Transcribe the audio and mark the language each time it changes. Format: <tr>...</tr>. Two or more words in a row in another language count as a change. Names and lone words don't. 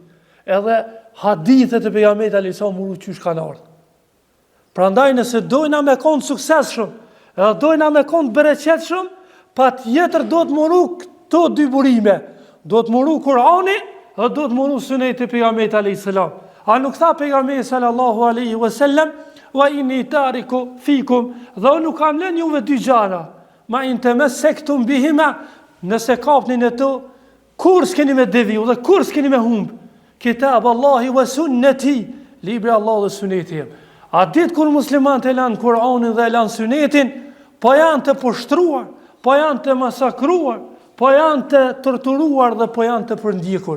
<sq>Edhe hadithet e pejgamberit</sq> <ar>عليه السلام</ar> <sq>më qysh kanë ardhur. Prandaj nëse dojna me kon suksesshëm, edhe dojna me kon bereqetshëm, patjetër do të muru këto dy burime. Do të muru Kurani dhe do të muru Suneti e pejgamberit</sq> <ar>عليه السلام.</ar> <sq>A nuk tha pejgamberi</sq> <ar>صلى الله عليه وسلم, وإني تارك فيكم,</ar> <sq>dhe unë nuk kam lënë juve dy gjëra,</sq> <ar>ما إن تمسكتم بهما,</ar> <sq>nëse kapnin e to, kur s'keni me deviju dhe kur s'keni me humb.</sq> <ar>كتاب الله وسنتي,</ar> <sq>libri Allah dhe suneti jem. A ditë kur muslimanët e lanë Kur'anin dhe e lanë Sunetin, po janë të poshtruar, po janë të masakruar, po janë të torturuar dhe po janë të përndjekur.</sq>